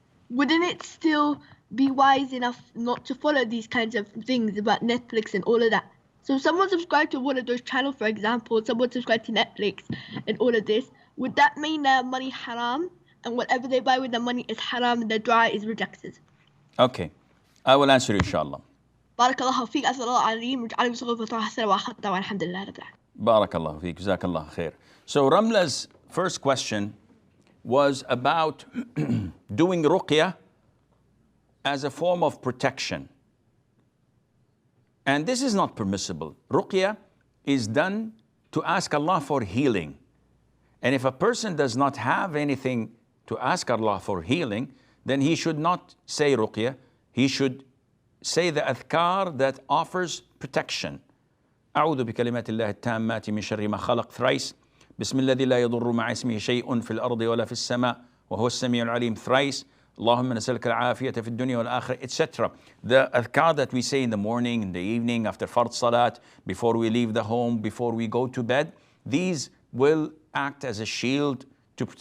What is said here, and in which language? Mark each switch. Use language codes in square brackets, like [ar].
[en] Wouldn't it still be wise enough not to follow these kinds of things about Netflix and all of that? So if someone subscribed to one of those channels, for example, someone subscribed to Netflix and all of this, would that mean their money haram and whatever they buy with their money is haram and their dua is rejected? Okay. I will answer inshallah. [ar] بارك الله فيك. أسأل الله العظيم وجعله بصغر فترة حسنة وأخذتها والحمد لله رب العالمين. [en] Barakallah feek, Jazakallah khair. So Ramla's first question was about doing ruqya as a form of protection. And this is not permissible. Ruqya is done to ask Allah for healing. And if a person does not have anything to ask Allah for healing, then he should not say ruqya. He should say the adhkar that offers protection. [ar] أعوذ بكلمات الله التامات من شر ما خلق thrice. بسم الذي لا يضر مع اسمه شيء في الأرض ولا في السماء وهو السميع العليم thrice. اللهم نسألك العافية في الدنيا والآخرة, etc. [en] The adhkar that we say in the morning, in the evening, after fard salat, before we leave the home, before we go to bed, these will act as a shield to protect